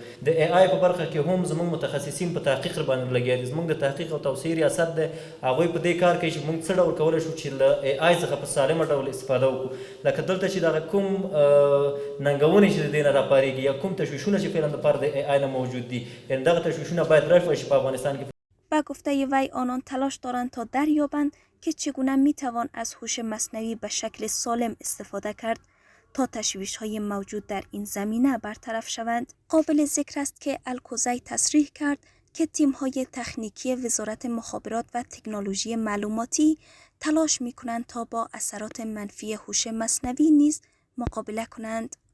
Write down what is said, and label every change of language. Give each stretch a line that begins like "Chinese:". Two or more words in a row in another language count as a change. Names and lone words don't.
Pashto: د ای آی په برخه کې هم زموږ متخصصین په تحقیق باندې لګیا دي. زموږ د تحقیق او توسعې ریاست دی، هغوی په دې کار کوي چې موږ څه ډول کولی شو چې له ای آی څخه په سالمه ډول استفاده لکه دلته چې دغه کوم ننګونې چې د دې نه راپارېږي یا کوم تشویشونه چې فعلا د پر د ای آی نه موجود دي، یعنې دغه تشویشونه باید رفع شي په افغانستان کې.
Persian: با گفته وی آنان تلاش دارند تا دریابند که چگونه میتوان از هوش مصنوعی به شکل سالم استفاده کرد تا تشویش‌های موجود در این زمینه برطرف شوند. قابل ذکر است که الکوزی تصریح کرد که تیم‌های تکنیکی وزارت مخابرات و تکنولوژی معلوماتی تلاش می‌کنند تا با اثرات منفی هوش مصنوعی نیز مقابله کنند.